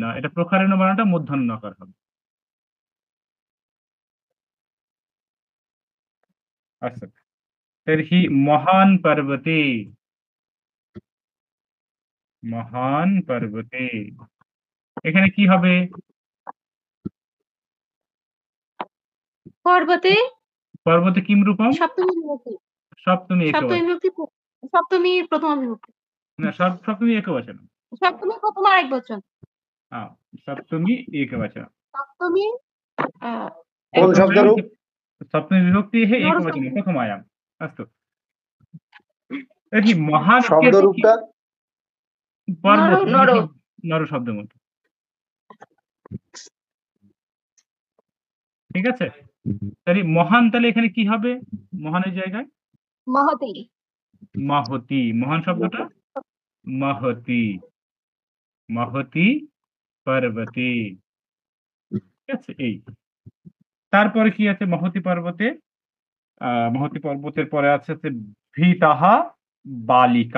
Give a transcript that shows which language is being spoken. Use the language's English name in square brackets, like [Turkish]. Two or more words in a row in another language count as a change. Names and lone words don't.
[Bangla] এটা প্রখরেণ বানানটা মূর্ধন্য নকার হবে। আচ্ছা, [Sanskrit] তর্হি মহান পর্বতে মহান পর্বতে [Bangla] এখানে কি হবে? [Sanskrit] पर्वते পর্বতে কিম রূপম? सप्तमी विभक्ति [Bangla] সপ্তমী [Sanskrit] सप्तमी [Bangla] একবচন। [Sanskrit] विभक्ति सप्तमी प्रथमा विभक्ति [Bangla] না, সপ্তমী একবচন। [Sanskrit] सप्तमी प्रथमा एक वचन [Bangla] সপ্তমী একবচন। [Sanskrit] सप्तमी [Bangla] কোন শব্দরূপ? [Sanskrit] सप्तमी विभक्तिः एकवचने प्रथमायाम् अस्तु तर्हि महान् [Bangla] শব্দ [Sanskrit] इत्यस्य [Bangla] রূপটা [Sanskrit] पर्वत [Bangla] নর। নর শব্দের মতো ঠিক আছে তাহলে মহান তাহলে এখানে কি হবে মহানের জায়গায় মহতি। মাহতি মহান শব্দটা [Sanskrit] মাহতি মাহতি পর্বতে [Bangla] ঠিক আছে এই তারপরে কি আছে [Sanskrit] মহতি পর্বতে [Bangla] মহতি পর্বতের পরে আছে হচ্ছে [Sanskrit] ভীতাহা বালিকা